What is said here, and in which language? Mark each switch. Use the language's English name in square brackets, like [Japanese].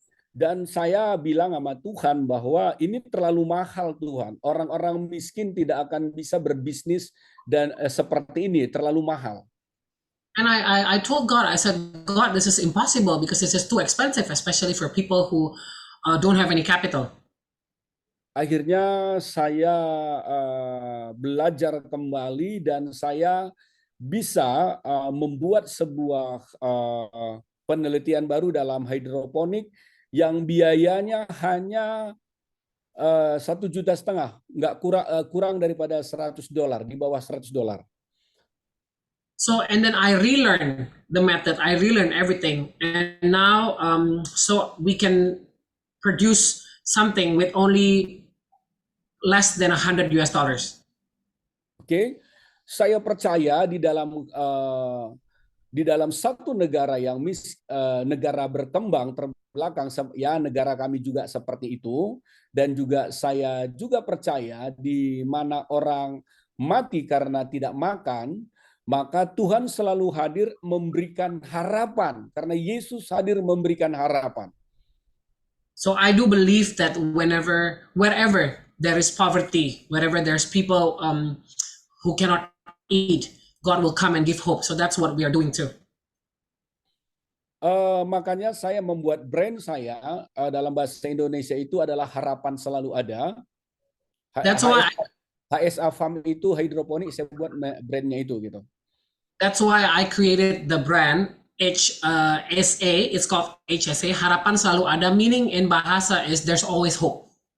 [Indonesian] Dan saya bilang sama Tuhan bahwa ini terlalu mahal, Tuhan. Orang-orang miskin tidak akan bisa berbisnis dan seperti ini, terlalu mahal. [English] And I told God, I said, God, this is impossible because this is too expensive, especially for people who don't have any capital. [Indonesian] Akhirnya saya belajar kembali dan saya bisa membuat sebuah penelitian baru dalam hidroponik yang biayanya hanya 1,5 juta, nggak kurang daripada $100, di bawah $100. [English] So, and then I relearn the method, I relearn everything, and now so we can produce something with only less than $100. [Indonesian] Oke, saya percaya di dalam satu negara yang negara berkembang terbelakang, ya negara kami juga seperti itu, dan juga saya juga percaya di mana orang mati karena tidak makan, maka Tuhan selalu hadir memberikan harapan, karena Yesus hadir memberikan harapan. [English] So I do believe that wherever there is poverty, wherever there's people who cannot eat, God will come and give hope. So that's what we are doing too. [Indonesian] Makanya saya membuat brand saya dalam bahasa Indonesia itu adalah harapan selalu ada. [English] That's why [Indonesian] HSA Farm itu hidroponik, saya buat brandnya itu gitu. [English] That's why I created the brand HSA. It's called HSA. [Indonesian] Harapan selalu ada. [English] Meaning in bahasa is there's always hope.